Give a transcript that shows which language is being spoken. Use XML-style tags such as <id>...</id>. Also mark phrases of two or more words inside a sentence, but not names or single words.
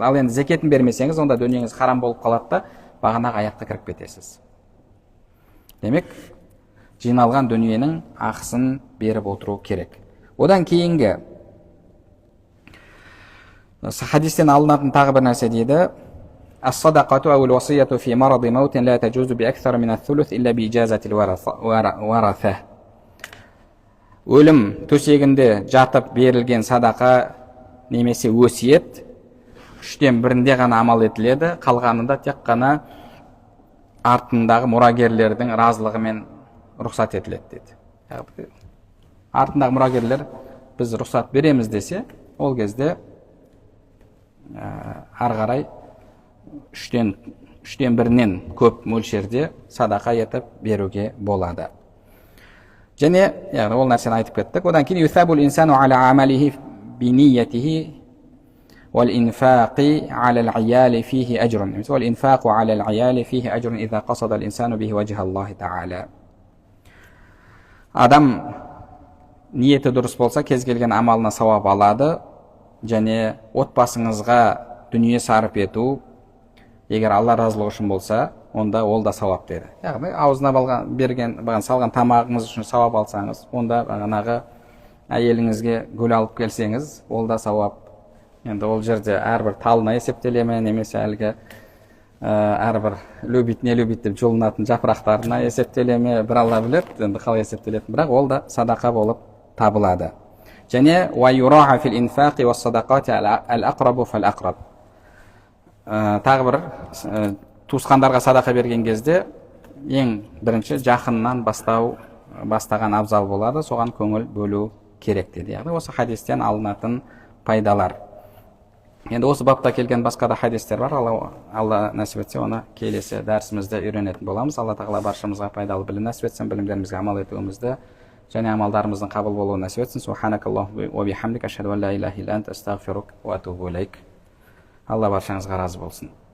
<kk>Ал енді зекетін бермесеңіз, онда дүниеңіз харам болып қалады да бағанағы аятқа кіріп кетесіз. Демек, жиналған дүниенің ақысын беріп отыру керек. Одан кейінгі хадистен алынатын тағы бір нәрсе дейді,</kk> <ar>الصدقة أو الوصية في مرض الموت لا تجوز بأكثر من الثلث إلا بإجازة الورثة.</ar> <kk>Өлім төсегінде жатып берілген садақа немесе өсиет 1/3 ғана амал етіледі, қалғанында тек қана артындағы мұрагерлердің разылығымен рұқсат етіледі деді. Артындағы мұрагерлер біз рұқсат береміз десе, ол кезде ары қарай 1/3-нен көп мөлшерде садақа етіп беруге болады. Және ол нәрсені айтып кеттік. Одан кейін</kk> <ar>يثاب الإنسان على عمله بنيته والإنفاق على العيال فيه أجر. والإنفاق على العيال فيه أجر إذا قصد الإنسان به وجه الله تعالى.</ar> <kk>Адам ниеті дұрыс болса, кез келген амалына сауап алады. Және отбасыңызға дүние сарып ету, егер Алла разылығы үшін болса, онда ол да сауап деді. Яғни аузына салған тамағыңыз үшін сауап алсаңыз, онда бағанағы әйеліңізге гүл алып келсеңіз, ол да сауап. Енді ол жерде әрбір талына есептелеме, немесе әлгі әрбір</kk> <ru>любит, не любит</ru> <kk>деп жұлынатын жапырақтарына есептелеме, бір Алла біледі, енді қалай есептелетін, бірақ ол да садақа болып табылады.</kk> <ar>Және وَيُرَاعَ فِي الْإِنْفَاقِ وَالصَّدَقَاتِ الْأَقْرَبُ فَالْأَقْرَبُ.</ar> <kk>Тағы бір туысқандарға садақа берген кезде ең бірінші жақыннан бастаған абзал болады, соған көңіл бөлу керек деді. Яғни осы хадистен алынатын пайдалар. Енді осы бапта келген басқа да хадистер бар. Алла нәсіп етсе, оны келесі дәрісімізде үйренетін боламыз. Алла тағала баршамызға пайдалы білім нәсіп етсін, білімдерімізге амал етуімізді және амалдарымыздың қабыл болуын нәсіп етсін.</kk> <ar>سبحانك اللهم وبحمدك أشهد أن لا إله إلا أنت أستغفرك وأتوب إليك.</ar> <kk>Алла баршаңызға разы болсын.</kk>